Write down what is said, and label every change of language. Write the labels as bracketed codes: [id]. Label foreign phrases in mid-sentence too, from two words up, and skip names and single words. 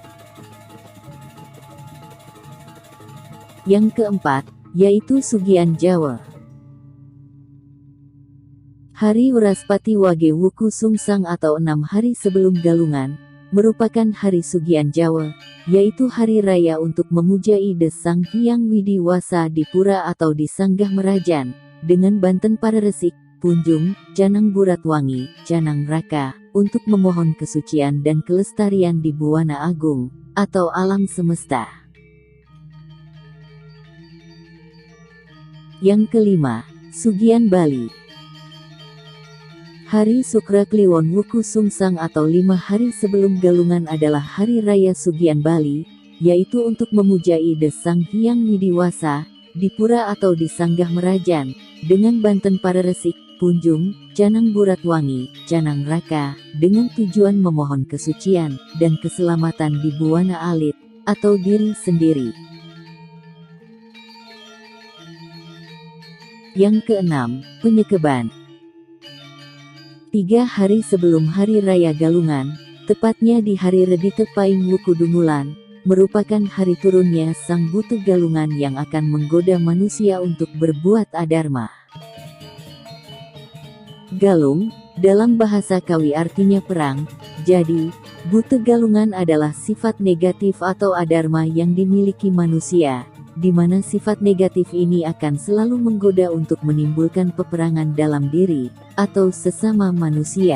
[id] Yang keempat, yaitu Sugian Jawa. Hari Wraspati Wage Wuku Sungsang atau 6 hari sebelum Galungan, merupakan hari Sugian Jawa, yaitu hari raya untuk memuja Ide Sang Hyang Widiwasa di Pura atau di Sanggah Merajan, dengan banten Pararesik, Punjung, Canang Buratwangi, Canang Raka, untuk memohon kesucian dan kelestarian di Buwana Agung, atau alam semesta. Yang kelima, Sugian Bali. Hari Sukra Kliwon Wuku Sungsang atau 5 hari sebelum Galungan adalah Hari Raya Sugian Bali, yaitu untuk memuja Ide Sang Hyang Widiwasa, di Pura atau di Sanggah Merajan, dengan banten Pararesik, Punjung, Canang Buratwangi, Canang Raka, dengan tujuan memohon kesucian dan keselamatan di Buwana Alit, atau diri sendiri. Yang keenam, Penyekeban. 3 hari sebelum Hari Raya Galungan, tepatnya di hari Redite Paing Wuku Dungulan, merupakan hari turunnya Sang Buta Galungan yang akan menggoda manusia untuk berbuat adharma. Galung, dalam bahasa Kawi artinya perang, jadi, Buta Galungan adalah sifat negatif atau adharma yang dimiliki manusia, di mana sifat negatif ini akan selalu menggoda untuk menimbulkan peperangan dalam diri, atau sesama manusia.